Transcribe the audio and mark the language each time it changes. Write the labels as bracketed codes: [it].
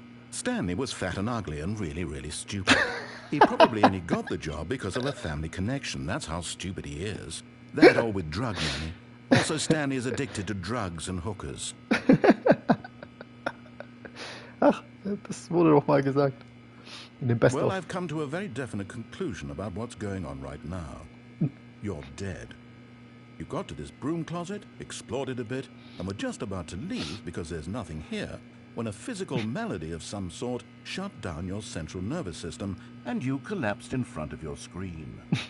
[en] Stanley was fat and ugly and really, really stupid. He probably only got the job because of a family connection. That's how stupid he is. That or with drug money. Also, Stanley is addicted to drugs and hookers. [de] Ach, das wurde doch mal gesagt. In dem Best [en] Well, of. I've come to a very definite conclusion about what's going on right now. You're dead. You got to this broom closet, explored it a bit, and were just about to leave because there's nothing here, when a physical malady of some sort shut down your central nervous system and you collapsed in front of your screen.